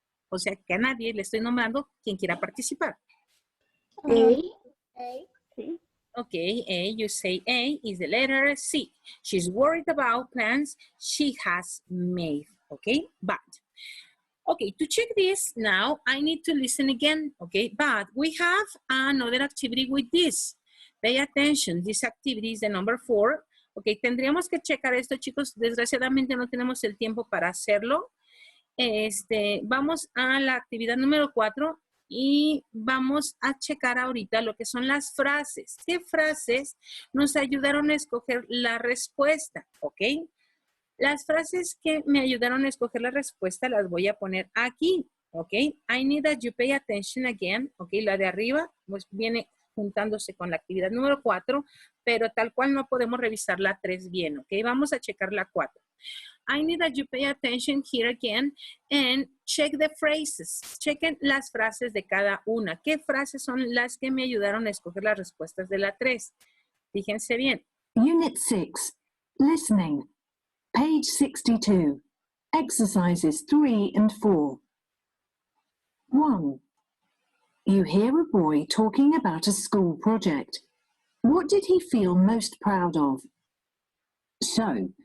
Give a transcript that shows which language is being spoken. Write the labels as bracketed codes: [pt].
[es] O sea, que a nadie le estoy nombrando quien quiera participar. A. [en] Okay, A, you say A is the letter C. She's worried about plans she has made, okay? But, okay, to check this now, I need to listen again, okay? But we have another activity with this. Pay attention, this activity is the number 4. [es] Okay, tendríamos que checar esto, chicos. Desgraciadamente no tenemos el tiempo para hacerlo. Vamos a la actividad número 4. Y vamos a checar ahorita lo que son las frases. ¿Qué frases nos ayudaron a escoger la respuesta? ¿Ok? Las frases que me ayudaron a escoger la respuesta las voy a poner aquí. ¿Ok? [en] I need that you pay attention again. [es] ¿Ok? La de arriba pues viene juntándose con la actividad número 4, pero tal cual no podemos revisar la 3 bien. ¿Ok? Vamos a checar la 4. [en] I need that you pay attention here again and check the phrases. [es] Chequen las frases de cada una. ¿Qué frases son las que me ayudaron a escoger las respuestas de la 3? Fíjense bien. [en] Unit 6, Listening, page 62, exercises 3 and 4. 1. You hear a boy talking about a school project. What did he feel most proud of? So,